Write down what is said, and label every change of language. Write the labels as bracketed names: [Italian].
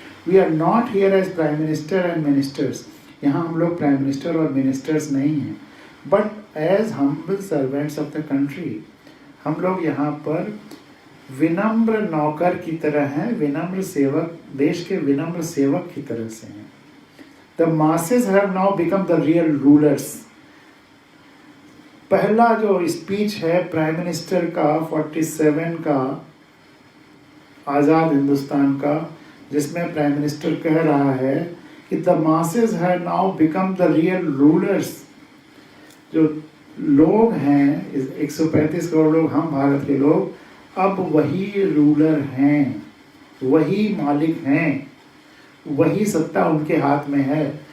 [English] We are not here as prime minister and ministers. [Hindi] यहाँ हम लोग प्राइम मिनिस्टर और मिनिस्टर्स नहीं हैं, [English] but as humble servants of the country. [Hindi] हम लोग यहाँ पर विनम्र नौकर की तरह हैं, विनम्र सेवक, देश के विनम्र सेवक की तरह से हैं. [English] The masses have now become the real rulers. [Hindi] पहला जो स्पीच है प्राइम मिनिस्टर का 47 का आज़ाद हिंदुस्तान का, जिसमें प्राइम मिनिस्टर कह रहा है कि [English] the masses have now become the real rulers. [Hindi] जो लोग हैं 135 करोड़ लोग, हम भारत के लोग, अब वही रूलर हैं, वही मालिक हैं, वही सत्ता उनके हाथ में है.